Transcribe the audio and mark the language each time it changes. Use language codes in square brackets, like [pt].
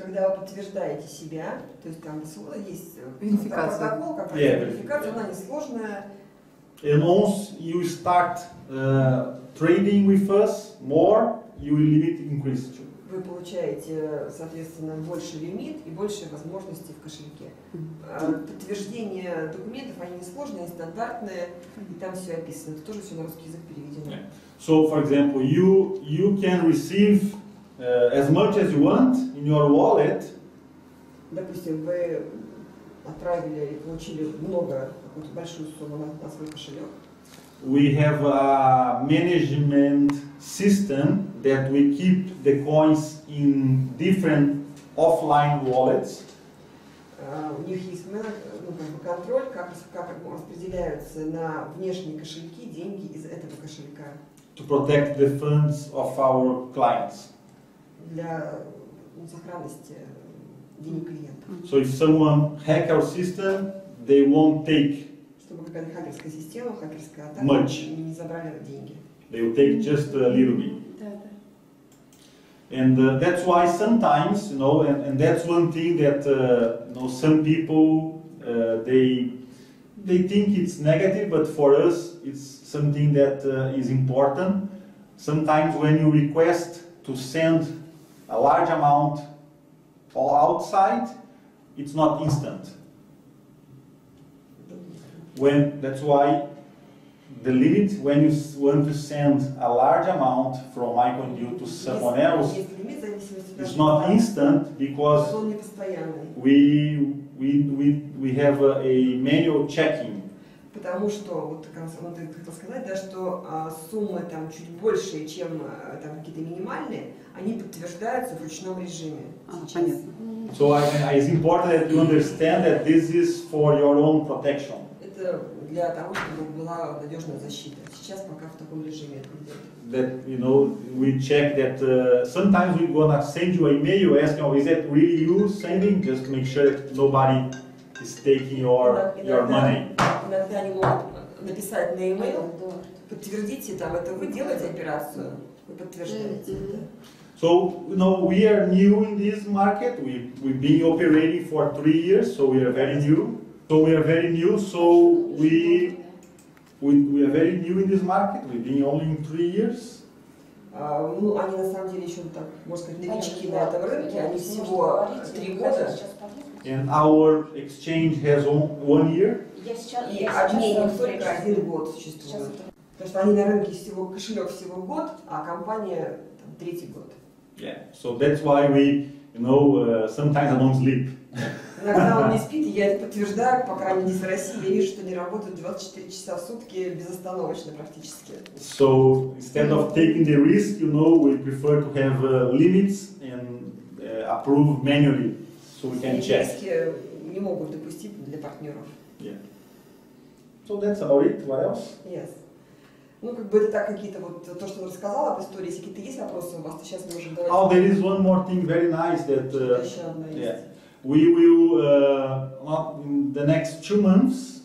[ru] Когда вы подтверждаете себя, то есть там есть протокол, [en] Yeah. [ru] верификация, она несложная. [en] And once you start trading with us more, your limit increases too. [ru] Вы получаете, соответственно, больше лимит и больше возможностей в кошельке. Подтверждение документов, они несложные, они стандартные, и там все описано. Это тоже все на русский язык переведено. [en] Yeah. So, for example, you can receive as much as you want in your wallet. [ru] Допустим, вы отправили и получили много, какую-то большую сумму на свой кошелек. [en] We have a management system that we keep the coins in different offline wallets. [ru] У них есть контроль, как распределяются на внешние кошельки деньги из этого кошелька. [en] To protect the funds of our clients. [ru] Для сохранности денег клиентов. [en] So if someone hack our system, they won't take [ru] Чтобы какая-то хакерская система, хакерская атака [en] much. [ru] не забрали деньги. [en] They will take just a little bit. And that's why sometimes, you know, and that's one thing that you know, some people they think it's negative, but for us it's something that is important. Sometimes when you request to send a large amount outside, it's not instant. That's why the limit when you want to send a large amount from MyConDeal to someone else, it's not instant because we have a manual checking. [ru] Потому что, вот как раз ты хотел сказать, да, что суммы там чуть больше, чем там какие-то минимальные, они подтверждаются в ручном режиме. Понятно. [en] So it's important that you understand that this is for your own protection. [ru] Это для того, чтобы была надежная защита. Сейчас пока в таком режиме это идет. [en] That, you know, we check that sometimes we're gonna send you an email asking, oh, is that really you sending? Just to make sure that nobody is taking your money. [ru] Иногда они могут написать на e-mail, подтвердите, там, это вы делаете операцию, вы подтверждаете. [en] So, you know, we are new in this market. We've been operating for 3 years, so we are very new. So we are very new. So we are very new in this market. We've been only in 3 years. [ru] Ну, они на самом деле еще, так, можно сказать, новички на этом рынке. Они всего 3 года. [en] And our exchange has 1 year. [ru] И обменник только 1 год существует. Потому что они на рынке всего, кошелек всего год, а компания там, 3-й год. [en] Yeah. So that's why we, you know, sometimes I don't sleep. [ru] Иногда он не спит, и я это подтверждаю, по крайней мере, с России. Я вижу, что они работают 24 часа в сутки безостановочно практически. [en] So instead of taking the risk, you know, we prefer to have limits and approve manually, so we can check. [ru] Риски не могут допустить для партнеров. [en] Yeah. So that's about it. What else? Yes. [ru] Ну, как бы это так какие-то вот то, что он рассказал об истории. Если какие-то есть вопросы у вас, то сейчас мы можем говорить. [en] Oh, there is one more thing very nice that [ru] Еще одна есть. [en] yeah, we will not in the next 2 months.